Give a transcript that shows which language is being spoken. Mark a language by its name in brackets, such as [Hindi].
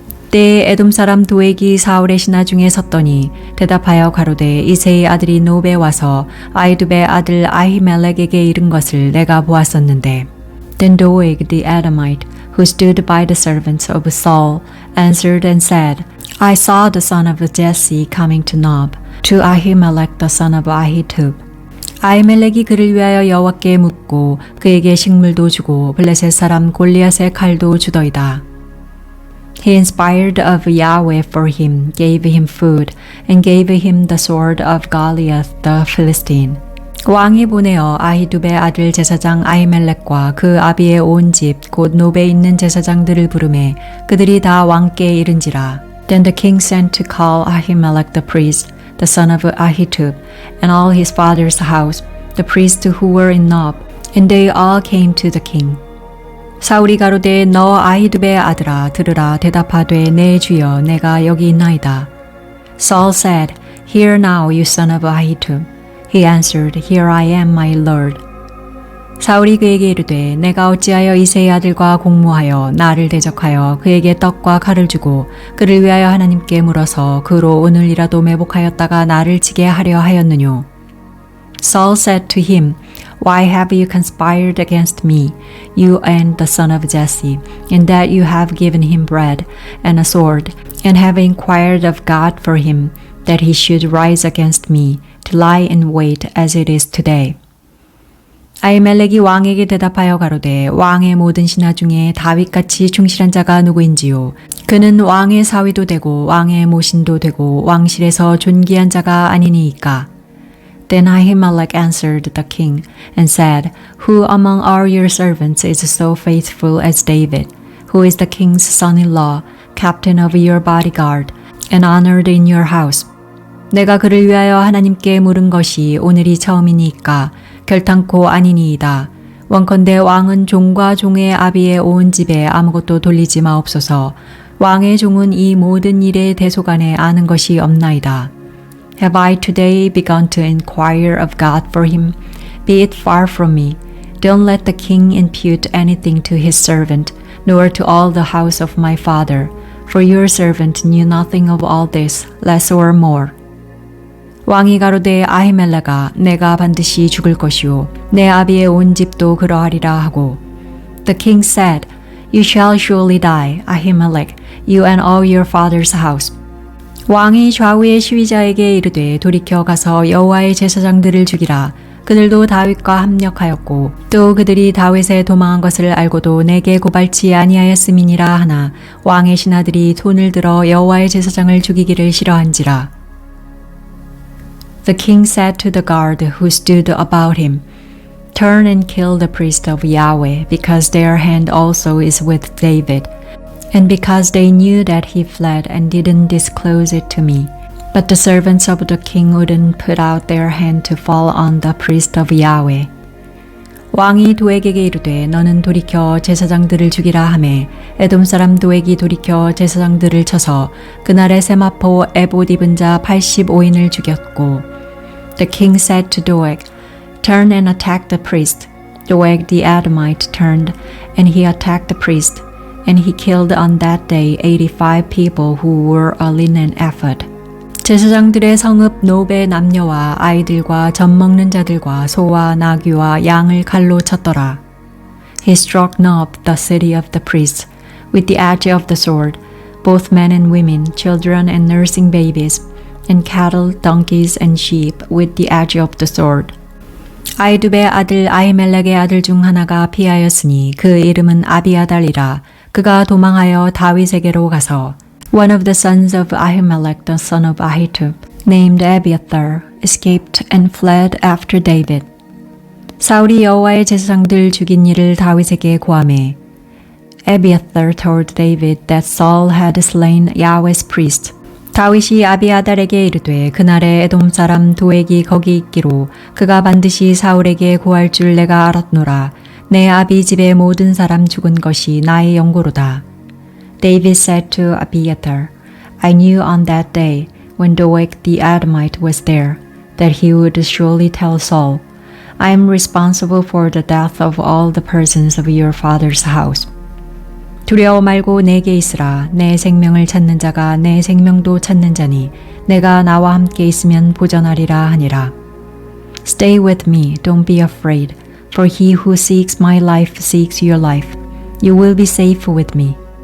[Korean] 때에 에돔 사람 도액이 사울의 신하 중에 섰더니 대답하여 가로되 이새의 아들이 노베 와서 아히두베의 아들 아히멜렉에게 이른 것을 내가 보았었는데 [English] Then Doeg the Edomite, who stood by the servants of Saul, answered and said, I saw the son of Jesse coming to Nob, to Ahimelech the son of Ahitub. [Korean] 아히멜렉이 그를 위하여 여호와께 묻고 그에게 식물도 주고 블레셋 사람 골리앗의 칼도 주더이다. [English] He inspired of Yahweh for him, gave him food, and gave him the sword of Goliath the Philistine. [Korean] 왕이 보내어 아히두베 아들 제사장 아히멜렉과 그 아비의 온 집 곧 노베에 있는 제사장들을 부르매 그들이 다 왕께 이른지라. [English] Then the king sent to call Ahimelech the priest, the son of Ahitub, and all his father's house, the priests who were in Nob, and they all came to the king. [Korean] 사울이 가로되 너 아히두베의 아들아 들으라 대답하되 내 주여 내가 여기 있나이다. [English] Saul said, Hear now, you son of Ahitub. He answered, Here I am, my Lord. [Korean] 사울이 그에게 이르되 내가 어찌하여 이새의 아들과 공모하여 나를 대적하여 그에게 떡과 칼을 주고 그를 위하여 하나님께 물어서 그로 오늘이라도 매복하였다가 나를 치게 하려 하였느뇨. [English] Saul said to him, Why have you conspired against me, you and the son of Jesse, in that you have given him bread and a sword, and have inquired of God for him, that he should rise against me to lie in wait as it is today. [Korean] 아히멜렉이 왕에게 대답하여 가로되 왕의 모든 신하 중에 다윗같이 충실한 자가 누구인지요? 그는 왕의 사위도 되고 왕의 모신도 되고 왕실에서 존귀한 자가 아니니이까. [English] Then Ahimelech answered the king and said, Who among all your servants is so faithful as David, who is the king's son-in-law, captain of your bodyguard, and honored in your house? [Korean] 내가 그를 위하여 하나님께 물은 것이 오늘이 처음이니까 결탄코 아니니이다. 원컨대 왕은 종과 종의 아비의 온 집에 아무것도 돌리지 마옵소서. 왕의 종은 이 모든 일에 대소간에 아는 것이 없나이다. [English] Have I today begun to inquire of God for him? Be it far from me. Don't let the king impute anything to his servant, nor to all the house of my father, for your servant knew nothing of all this, less or more. [Korean] 왕이 가로되 아히멜레가 내가 반드시 죽을 것이요 내 아비의 온 집도 그러하리라 하고. [English] The king said, You shall surely die, Ahimelech, you and all your father's house. [Korean] 왕이 좌우의 시위자에게 이르되 돌이켜 가서 여호와의 제사장들을 죽이라. 그들도 다윗과 합력하였고 또 그들이 다윗에 도망한 것을 알고도 내게 고발치 아니하였음이니라 하나 왕의 신하들이 손을 들어 여호와의 제사장을 죽이기를 싫어한지라. [English] The king said to the guard who stood about him, Turn and kill the priest of Yahweh, because their hand also is with David, and because they knew that he fled and didn't disclose it to me. But the servants of the king wouldn't put out their hand to fall on the priest of Yahweh. [Korean] 왕이 도액에게 이르되 너는 돌이켜 제사장들을 죽이라 하매 에돔 사람 도액이 돌이켜 제사장들을 쳐서 그날의 세마포 에봇 입은 자 85인을 죽였고. [English] The king said to Doeg, Turn and attack the priest. Doeg the Edomite turned, and he attacked the priest, and he killed on that day 85 people who wore a linen ephod. [Korean] 제사장들의 성읍 노베 남녀와 아이들과 젖 먹는 자들과 소와 나귀와 양을 칼로 쳤더라. [English] He struck Nob, the city of the priests, with the edge of the sword, both men and women, children and nursing babies, and cattle, donkeys, and sheep with the edge of the sword. [Korean] 아이두베의 아들 아히멜렉의 아들 중 하나가 피하였으니 그 이름은 아비아달이라. 그가 도망하여 다윗에게로 가서 [English] One of the sons of Ahimelech, the son of Ahitub, named Abiathar, escaped and fled after David. [Korean] 사울이 여호와의 제사장들 죽인 일을 다윗에게 고하매 [English] Abiathar told David that Saul had slain Yahweh's priest. [Korean] 다윗이 아비아달에게 이르되 그날에 에돔 사람 도액이 거기 있기로 그가 반드시 사울에게 고할 줄 내가 알았노라. 내 아비 집의 모든 사람 죽은 것이 나의 연고로다. [English] David said to Abiathar, I knew on that day, when Doeg the Edomite was there, that he would surely tell Saul, I am responsible for the death of all the persons of your father's house. [Korean] 두려워 말고 내게 있으라. 내 생명을 찾는 자가 내 생명도 찾는 자니 내가 나와 함께 있으면 보전하리라 하니라. [English] Stay with me, don't be afraid, for he who seeks my life seeks your life. You will be safe with me.